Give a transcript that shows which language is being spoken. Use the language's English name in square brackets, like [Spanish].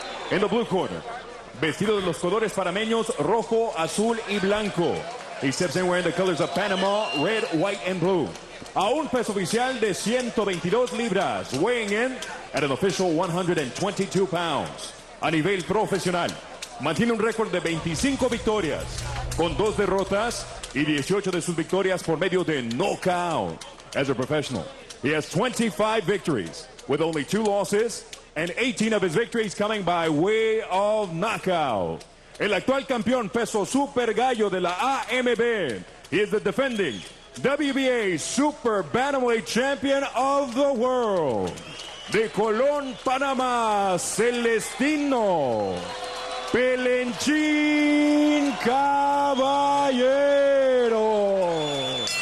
[Spanish] En [English] the blue corner, [Spanish] vestido de los colores panameños rojo, azul y blanco. [English] He steps in wearing the colors of Panama, red, white and blue. [Spanish] A un peso oficial de 122 libras, [English] weighing in at an official 122 pounds. [Spanish] A nivel profesional, mantiene un récord de 25 victorias, con 2 derrotas y 18 de sus victorias por medio de knockout. [English] As a professional, he has 25 victories with only 2 losses and 18 of his victories coming by way of knockout. [Spanish] El actual campeón peso super gallo de la AMB. [English] He is the defending WBA Super Bantamweight Champion of the World. [Spanish] De Colón, Panamá, Celestino Pelenchín Caballero.